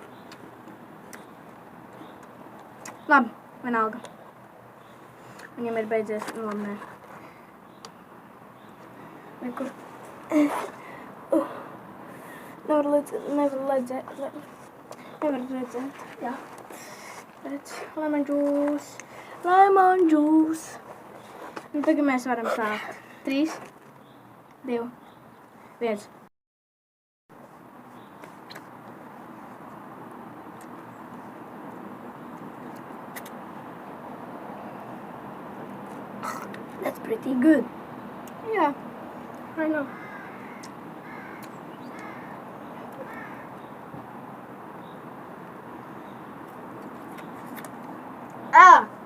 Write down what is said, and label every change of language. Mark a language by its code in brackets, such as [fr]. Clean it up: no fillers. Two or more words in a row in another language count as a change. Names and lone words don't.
[lv] Labi, vienalga. Viņam ir beidzies, labi, nē. Nekur. Nevar redzēt, jā. Redz, [en] lemon juice, lemon juice. [lv] Un tagad mēs varam sākt. 3, 2, 1. [en] That's pretty good. Yeah, I know. Ah!